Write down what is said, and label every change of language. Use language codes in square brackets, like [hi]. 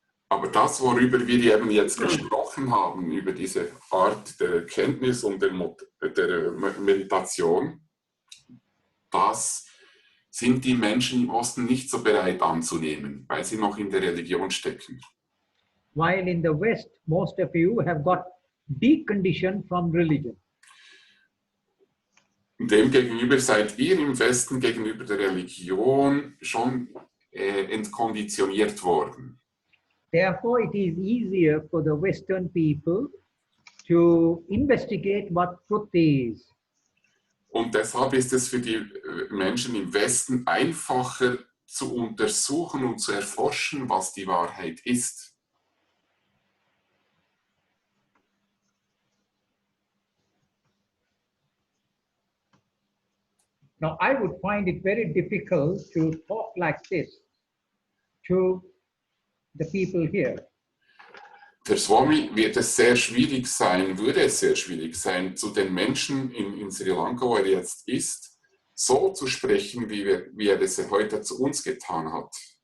[de] Aber das, worüber wir eben jetzt gesprochen haben, über diese Art der Erkenntnis und der Meditation, das sind die Menschen im Osten nicht so bereit anzunehmen, weil sie noch in der Religion stecken. [en] While in the West, most of you have got deconditioned from religion. [de] Demgegenüber seid ihr im Westen gegenüber der Religion schon entkonditioniert worden. [en] Therefore, it is easier for the Western people to investigate what truth is. [de] Und deshalb ist es für die Menschen im Westen einfacher zu untersuchen und zu erforschen, was die Wahrheit ist. [en] Now, I would find it very difficult to talk like this to the people here. [de] Für Swami wird es sehr schwierig sein, würde es sehr schwierig sein, zu den Menschen in Sri Lanka, wo er jetzt ist, so zu sprechen, wie er es heute zu uns getan hat.